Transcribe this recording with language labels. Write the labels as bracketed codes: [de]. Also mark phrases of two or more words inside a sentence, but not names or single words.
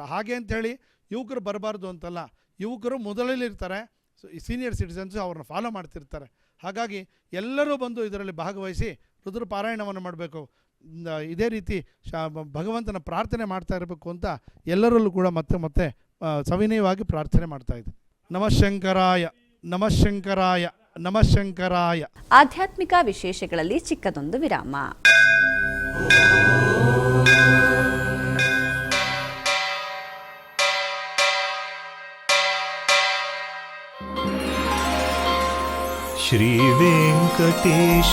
[kn] ಹಾಗೆ ಅಂಥೇಳಿ ಯುವಕರು ಬರಬಾರ್ದು ಅಂತಲ್ಲ, ಯುವಕರು ಮೊದಲಲ್ಲಿರ್ತಾರೆ, [en] senior citizens [kn] ಅವ್ರನ್ನ ಫಾಲೋ ಮಾಡ್ತಿರ್ತಾರೆ. ಹಾಗಾಗಿ ಎಲ್ಲರೂ ಬಂದು ಇದರಲ್ಲಿ ಭಾಗವಹಿಸಿ ರುದ್ರ ಪಾರಾಯಣವನ್ನು ಮಾಡಬೇಕು. ಇದೇ ರೀತಿ ಭಗವಂತನ ಪ್ರಾರ್ಥನೆ ಮಾಡ್ತಾ ಇರಬೇಕು ಅಂತ ಎಲ್ಲರಲ್ಲೂ ಕೂಡ ಮತ್ತೆ ಸವಿನಯವಾಗಿ ಪ್ರಾರ್ಥನೆ ಮಾಡ್ತಾ ಇದ್ದೀನಿ. [sa] ನಮಃ ಶಂಕರಾಯ ನಮಃ ಶಂಕರಾಯ ನಮಃ ಶಂಕರಾಯ. [kn] ಆಧ್ಯಾತ್ಮಿಕ ವಿಶೇಷಗಳಲ್ಲಿ ಚಿಕ್ಕದೊಂದು ವಿರಾಮ. ಶ್ರೀ ವೆಂಕಟೇಶ